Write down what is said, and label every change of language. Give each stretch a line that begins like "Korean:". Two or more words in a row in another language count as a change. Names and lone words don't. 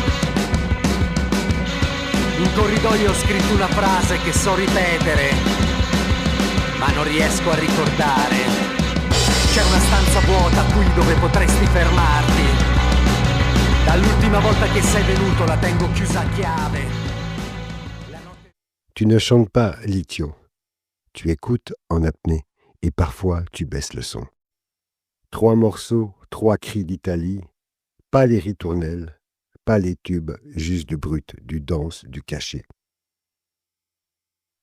Italian: In corridoio ho scritto una frase che so ripetere, ma non riesco a ricordare. C'è una stanza vuota qui dove potresti fermarti. Dall'ultima volta che sei venuto la tengo chiusa a chiave.
French: Tu ne chantes pas, Litio. Tu écoutes en apnée. Et parfois, tu baisses le son. 3 morceaux, 3 cris d'Italie, pas les ritournelles, pas les tubes, juste du brut, du dense, du caché.